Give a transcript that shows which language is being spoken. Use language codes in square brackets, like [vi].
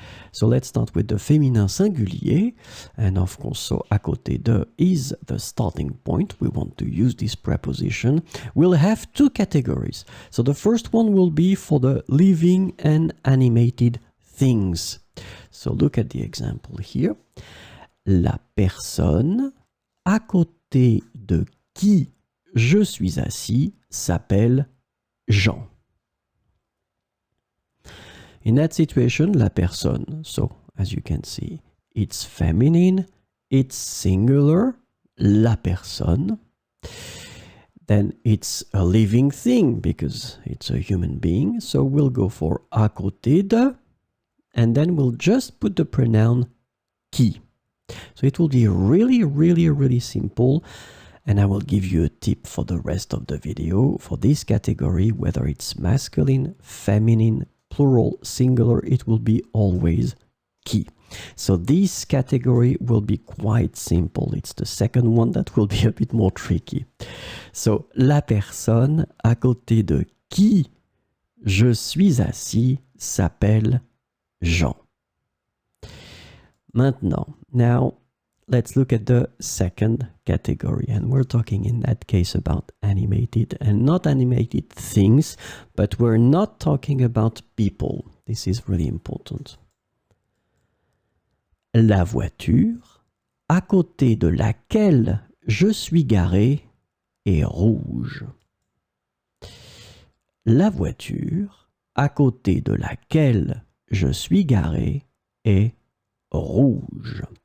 [en] So let's start with the féminin singulier, and of course, so à côté de is the starting point. We want to use this preposition. We'll have two categories. So the first one will be for the living and animated things. So look at the example here. [fr] La personne à côté de qui je suis assis s'appelle Jean. [en] In that situation, la personne, so as you can see, it's feminine, it's singular, la personne. Then it's a living thing because it's a human being. So we'll go for à côté de, and then we'll just put the pronoun qui. So it will be really simple, and I will give you a tip for the rest of the video. For this category, whether it's masculine, feminine, plural, singular, it will be always qui. So this category will be quite simple. It's the second one that will be a bit more tricky. [fr] So, la personne à côté de qui je suis assis s'appelle Jean. [en] Now, let's look at the second category, and we're talking in that case about animated and not animated things, but we're not talking about people. This is really important. [fr] La voiture à côté de laquelle je suis garé est rouge. La voiture à côté de laquelle je suis garé est rouge.